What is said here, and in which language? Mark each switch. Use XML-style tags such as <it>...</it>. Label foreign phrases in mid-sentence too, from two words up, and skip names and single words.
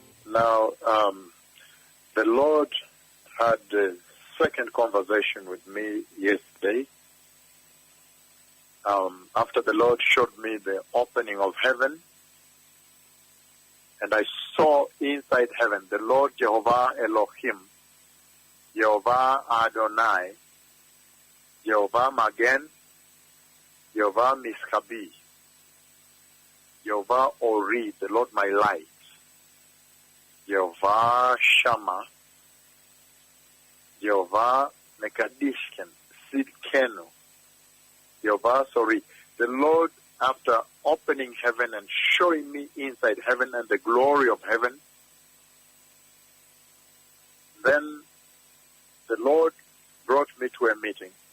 <en>Now, the Lord had a second conversation with me yesterday. After the Lord showed me the opening of heaven, and I saw inside heaven the Lord Jehovah Elohim, Jehovah Adonayi, Jehovah Magen, Jehovah Miskabi, Jehovah Ori, the Lord my light, Jehovah Shammah, Jehovah Mekadi시켐, Tzidkeinu, Jehovah, the Lord, after opening heaven and showing me inside heaven and the glory of heaven, then the Lord brought me to a meeting.</en>